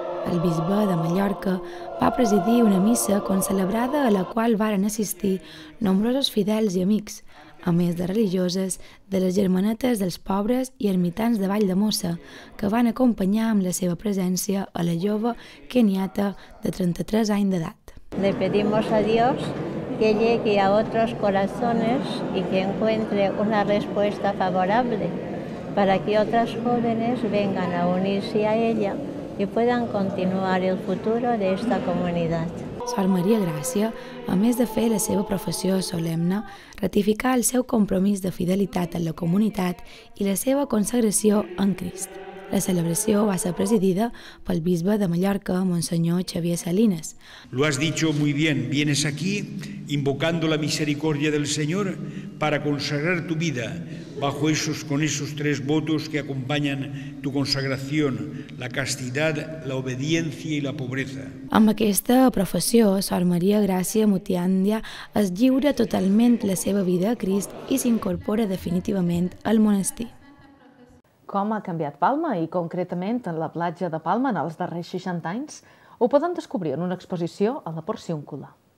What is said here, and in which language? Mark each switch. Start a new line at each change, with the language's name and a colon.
Catalan: El bisbe de Mallorca va presidir una missa concelebrada a la qual varen assistir nombrosos fidels i amics, a més de religioses de les Germanetes dels Pobres i ermitans de Valldemossa, que van acompanyar amb la seva presència a la jove keniata de 33 anys d'edat.
Spanish: Le pedimos a Dios que llegue a otros corazones y que encuentre una respuesta favorable para que otras jóvenes vengan a unirse a ella y puedan continuar el futuro de esta comunidad.
Catalan: Sor Maria Gràcia, a més de fer la seva professió solemne, ratificà el seu compromís de fidelitat en la comunitat i la seva consagració en Crist. La celebració va ser presidida pel bisbe de Mallorca, Monsenyor Xavier Salines.
Spanish: Lo has dicho muy bien, vienes aquí invocando la misericordia del Señor para consagrar tu vida con esos tres votos que acompañan tu consagración, la castidad, la obediencia y la pobreza.
Catalan: Amb aquesta professió, Sor Maria Gràcia Mutiandia es lliura totalment la seva vida a Crist i s'incorpora definitivament al monestir. Com ha canviat Palma i concretament en la platja de Palma en els darrers 60 anys? Ho poden descobrir en una exposició a la Porciúncula.